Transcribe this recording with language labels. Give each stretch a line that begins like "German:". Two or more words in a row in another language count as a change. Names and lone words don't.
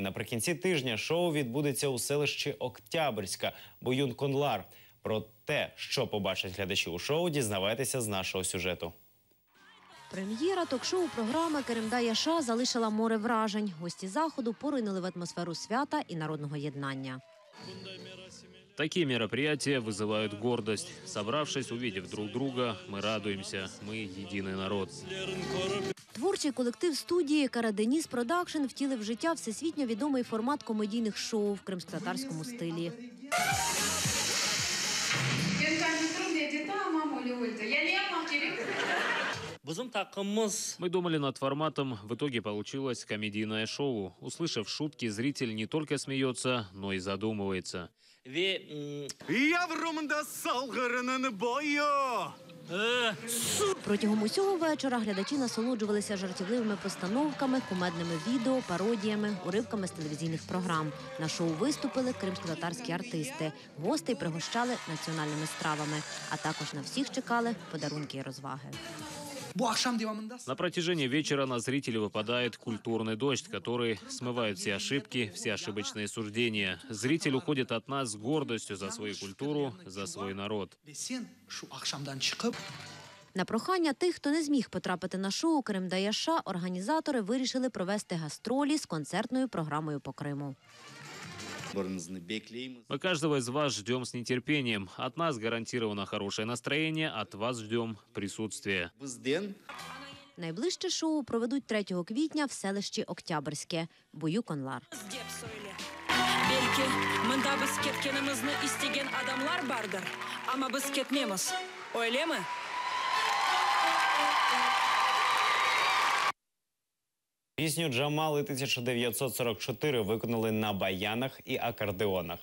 Ukrainian: Наприкінці тижня шоу відбудеться у селищі Октябрьська, Буюн-Конлар. Про те, що побачать глядачі у шоу, дізнавайтеся з нашого сюжету. Прем'єра ток-шоу програми «Кримда Яша» залишила море вражень. Гості заходу поринули в атмосферу свята і народного єднання.
Russian: Такие мероприятия вызывают гордость. Собравшись, увидев друг друга, мы радуемся. Мы единый народ.
Ukrainian: Творчий колектив студії «Караденіс Продакшн» втілив в життя всесвітньо відомий формат комедійних шоу в кримськотатарському стилі.
Russian: Мы думали над форматом, в итоге получилось комедийное шоу. Услышав шутки, зритель не только смеется, но и задумывается.
Ukrainian: Протягом усього вечора глядачі насолоджувалися жартівливими постановками, кумедними відео, пародіями, уривками з телевізійних програм. На шоу виступили кримськотатарські артисти. Гостей пригощали національними стравами, а також на всіх чекали подарунки і розваги.
Russian: На протяжении вечера на зрителей выпадает культурный дождь, который смывает все ошибки, все ошибочные суждения. Зритель уходит от нас с гордостью за свою культуру, за свой народ.
Ukrainian: На прохання тих, хто не зміг потрапити на шоу «Кримда Яша», організатори вирішили провести гастролі з концертною програмою по Криму.
Russian: Мы каждого из вас ждем с нетерпением. От нас гарантировано хорошее настроение, от вас ждем присутствия.
Ukrainian: Найближче шоу проведуть 3 квітня в селищі Октябрьське, Буюн-Конлар. Пісню «Джамали 1944» виконали на баянах і акордеонах.